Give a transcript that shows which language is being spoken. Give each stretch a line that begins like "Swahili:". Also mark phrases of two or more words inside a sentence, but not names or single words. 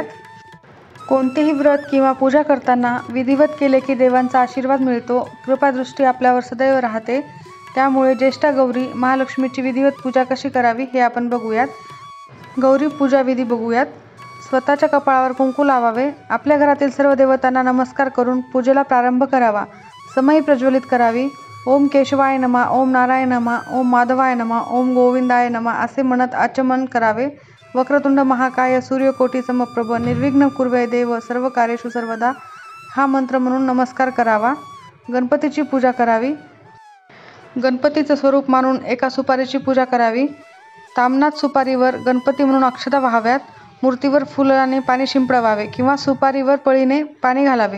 Marathi: कोणतेही व्रत किंवा पूजा करताना विधिवत केले की देवांचा आशीर्वाद मिळतो, कृपादृष्टी आपल्यावर सदैव राहते. त्यामुळे ज्येष्ठा गौरी महालक्ष्मीची विधिवत पूजा कशी करावी हे आपण बघूयात. गौरी पूजा विधी बघूयात. स्वतःच्या कपाळावर कुंकू लावावे. आपल्या घरातील सर्व देवतांना नमस्कार करून पूजेला प्रारंभ करावा. समई प्रज्वलित करावी.
Sanskrit: ओम केशवाय नमः, ओम नारायण नमः, ओम माधवाय नमः, ओम गोविंदाय नमः
Marathi: असे म्हणत आचमन करावे.
Sanskrit: वक्रतुंड महाकाय सूर्यकोटी समप्रभ निर्विघ्न कुर्वे देव सर्व कार्येषु सर्वदा
Marathi: हा मंत्र म्हणून नमस्कार करावा. गणपतीची पूजा करावी. गणपतीचं स्वरूप मानून एका सुपारीची पूजा करावी. ताम्हनाथ सुपारीवर गणपती म्हणून अक्षता वाहाव्यात. मूर्तीवर फुलाने पाणी शिंपडवावे किंवा सुपारीवर पळीने पाणी घालावे.